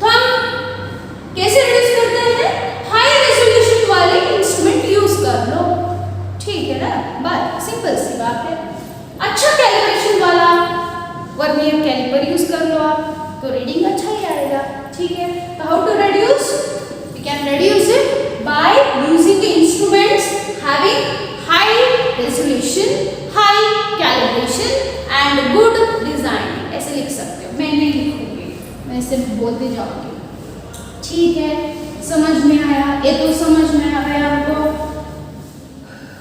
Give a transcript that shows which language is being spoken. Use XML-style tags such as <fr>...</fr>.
<hi>तो हम कैसे रिड्यूस करते हैं? हाई रेजोल्यूशन वाले इंस्ट्रूमेंट यूज कर लो, ठीक है ना, बात सिंपल सी बात है। अच्छा कैलिब्रेशन वाला वर्नियर कैलिपर यूज कर लो आप, तो रीडिंग अच्छा ही आएगा, ठीक है।</hi> <en>तो how to reduce? We can reduce it by using the instruments having high resolution, high calibration and good design।</en> <hi>ऐसे लिख सकते हो, मैं नहीं लिखूंगी, मैं सिर्फ बोलते जाऊंगी, ठीक है। समझ में आया? ये तो समझ में आ गया आपको।</hi>